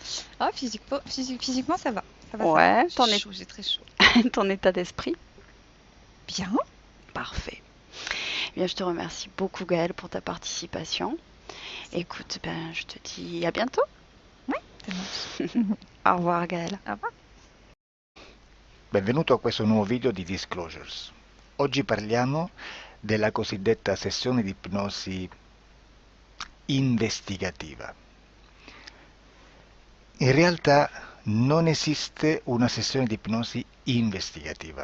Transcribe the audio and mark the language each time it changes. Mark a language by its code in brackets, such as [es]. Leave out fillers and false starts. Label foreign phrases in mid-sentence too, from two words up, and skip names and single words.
[fr] chaud. Ah, physiquement, ça va. Ça va, ça va. Ouais, J'ai chaud, j'ai très chaud. ton état d'esprit? Bien. Parfait. Eh bien, je te remercie beaucoup, Gaëlle, pour ta participation. C'est Écoute, ben, je te dis à bientôt. Ouais, ça marche. Au revoir, Gaëlle. Au revoir. [it] Benvenuto a questo nuovo video di Disclosures. Oggi parliamo della cosiddetta sessione di ipnosi investigativa. In realtà non esiste una sessione di ipnosi investigativa.